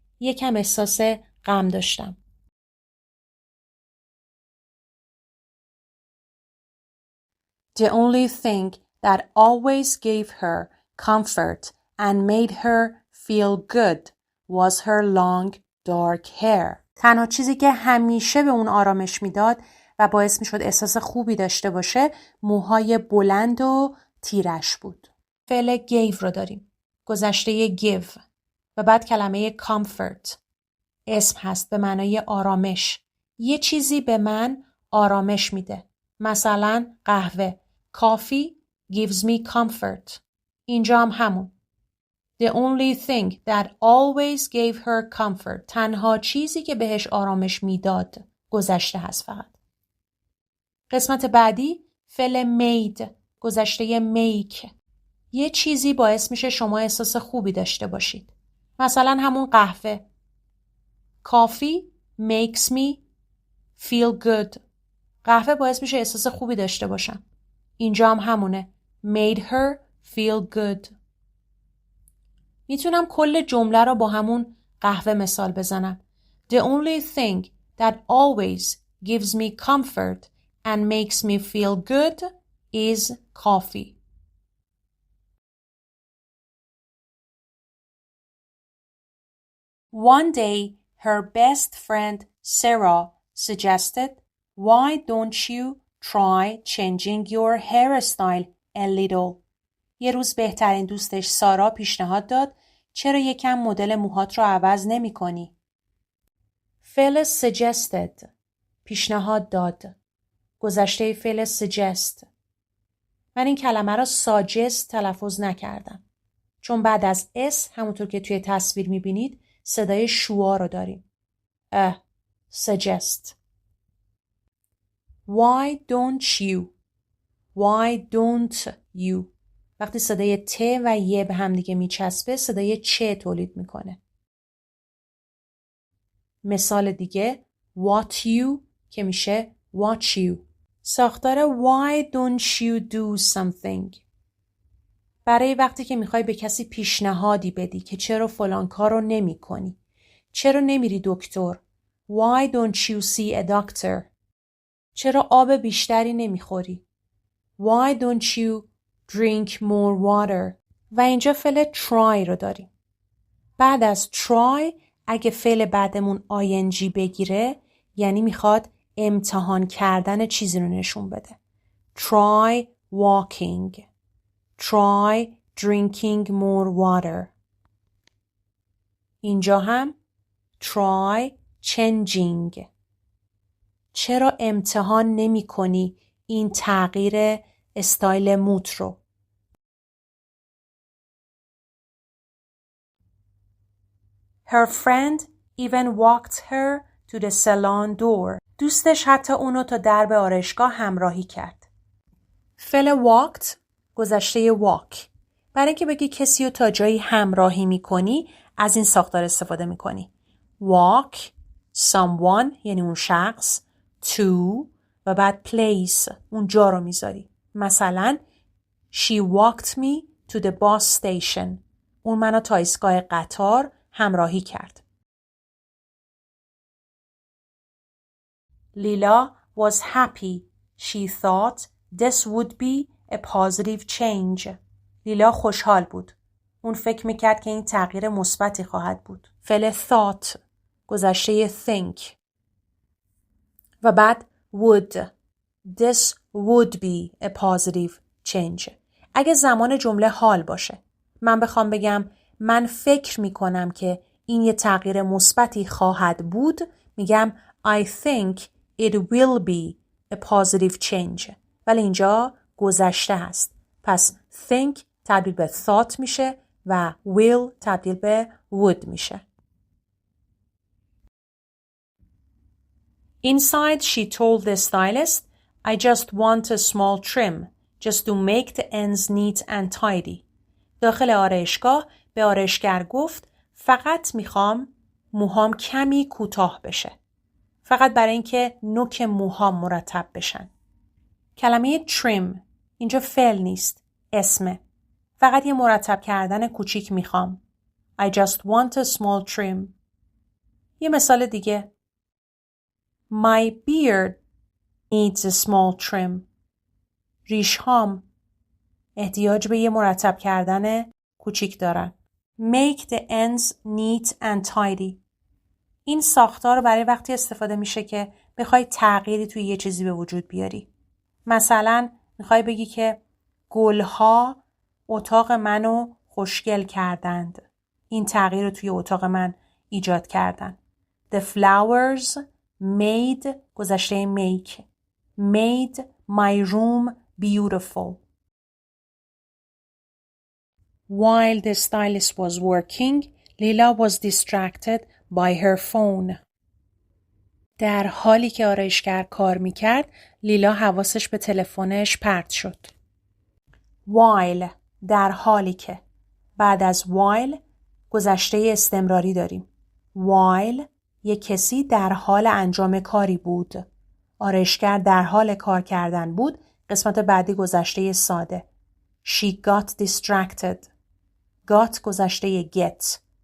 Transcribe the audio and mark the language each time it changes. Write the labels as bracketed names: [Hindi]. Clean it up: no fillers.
[Persian] یکم احساس غم داشتم. [English] The only thing that always gave her comfort and made her feel good was her long dark hair. [Persian] تنها چیزی که همیشه به اون آرامش میداد و باعث میشد احساس خوبی داشته باشه موهای بلند و تیرش بود. فعل gave رو داریم. گذشته give و بعد کلمه comfort. اسم هست به معنای آرامش. یه چیزی به من آرامش میده. مثلا قهوه. [English] Coffee gives me comfort. [Persian] اینجا هم همون. [English] The only thing that always gave her comfort. [Persian] تنها چیزی که بهش آرامش میداد. گذشته هست فقط. قسمت بعدی فعل made. گذشته make. یه چیزی باعث میشه شما احساس خوبی داشته باشید. مثلا همون قهوه. [English] Coffee makes me feel good. [Persian] قهوه باعث میشه احساس خوبی داشته باشم. اینجا هم همونه. [English] Made her feel good. [Persian] میتونم کل جمله رو با همون قهوه مثال بزنم. [English] The only thing that always gives me comfort and makes me feel good is coffee. One day, her best friend Sarah suggested, why don't you try changing your hairstyle a little? [Persian] یه روز بهترین دوستش سارا پیشنهاد داد چرا یکم مدل موهات رو عوض نمی کنی؟ فعل suggested پیشنهاد داد. گذشته فعل suggest. من این کلمه رو suggest تلفظ نکردم. چون بعد از اس همونطور که توی تصویر می بینید صدای شوا رو داریم. [English] suggest. Why don't you? Why don't you? [Persian] وقتی صدای ت و ی به هم دیگه میچسبه صدای چه تولید میکنه. مثال دیگه what you که میشه watch you. ساختار [English] why don't you do something [Persian] برای وقتی که میخوای به کسی پیشنهادی بدی که چرا فلان کار رو نمی کنی. چرا نمیری دکتر؟ [English] Why don't you see a doctor? [Persian] چرا آب بیشتری نمیخوری؟ [English] Why don't you drink more water? [Persian] و اینجا فعل try رو داریم. بعد از try اگه فعل بعدمون ing بگیره یعنی میخواد امتحان کردن چیزی رو نشون بده. [English] Try walking. Try drinking more water. [Persian] اینجا هم try changing. چرا امتحان نمی کنی این تغییر استایل موت رو؟ [English] Her friend even walked her to the salon door. [Persian] دوستش حتی اونو تا درب آرایشگاه همراهی کرد. فعل walked گذشته walk. برای اینکه بگی کسی رو تا جایی همراهی میکنی از این ساختار استفاده میکنی. Walk someone یعنی اون شخص to و بعد place اون جا رو میذاری. [English] مثلا She walked me to the bus station. [Persian] اون منو تا ایستگاه قطار همراهی کرد. [English] Lila was happy. She thought this would be a positive change. [Persian] لیلا خوشحال بود. اون فکر میکرد که این تغییر مثبتی خواهد بود. فعل thought گذشته think. و بعد would. [English] This would be a positive change. [Persian] اگه زمان جمله حال باشه. من بخوام بگم من فکر میکنم که این یه تغییر مثبتی خواهد بود، میگم [English] I think it will be a positive change. [Persian] ولی اینجا گذشته هست. پس think تبدیل به thought میشه و will تبدیل به would میشه. [English] Inside she told the stylist, I just want a small trim, just to make the ends neat and tidy. [Persian] داخل آرایشگاه به آرایشگر گفت فقط میخوام موهام کمی کوتاه بشه. فقط برای اینکه نوک موهام مرتب بشن. کلمه trim اینجا فعل نیست، اسمه. فقط یه مرتب کردن کوچیک میخوام. [English] I just want a small trim. [Persian] یه مثال دیگه. [English] My beard needs a small trim. [Persian] ریشهام احتیاج به یه مرتب کردن کوچیک دارن. [English] Make the ends neat and tidy. [Persian] این ساختار برای وقتی استفاده میشه که بخوای تغییری توی یه چیزی به وجود بیاری. مثلا میخوای بگی که گلها اتاق منو خوشگل کردند. این تغییر رو توی اتاق من ایجاد کردن. [English] The flowers made گذشته make. Made my room beautiful. While the stylist was working, Lila was distracted by her phone. [Persian] در حالی که آرایشگر کار میکرد، لیلا حواسش به تلفنش پرت شد. While در حالی که. بعد از while گذشته استمراری داریم. While یک کسی در حال انجام کاری بود. آرایشگر در حال کار کردن بود. قسمت بعدی گذشته ساده. [English] She got distracted. [Persian] got گذشته get.